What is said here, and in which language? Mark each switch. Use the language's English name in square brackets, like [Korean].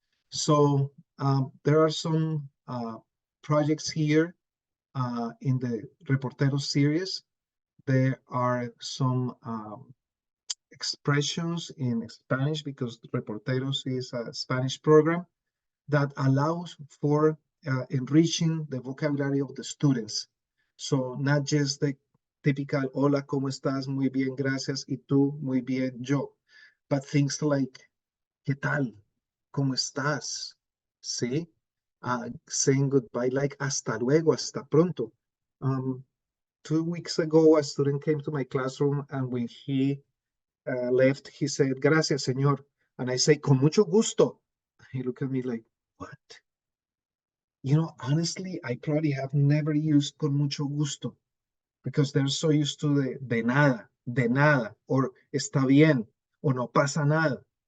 [English] So there are some projects here in the Reporteros series. There are some expressions in Spanish because Reporteros is a Spanish program that allows for enriching the vocabulary of the students. So not just the typical [Spanish] hola, ¿cómo estás? Muy bien, gracias. Y tú, muy bien, yo. [English] But things like, [Spanish] ¿qué tal? ¿Cómo estás? ¿Sí? [English] Saying goodbye like [Spanish] hasta luego, hasta pronto. [English] 2 weeks ago, a student came to my classroom and when he left, he said, [Spanish] gracias, señor. [English] And I say, [Spanish] con mucho gusto. [English] He looked at me like, what? You know, honestly, I probably have never used [Spanish] con mucho gusto [English] because they're so used to the [Spanish] de nada, [English] or [Spanish] está bien, [English] or [Spanish] no pasa nada.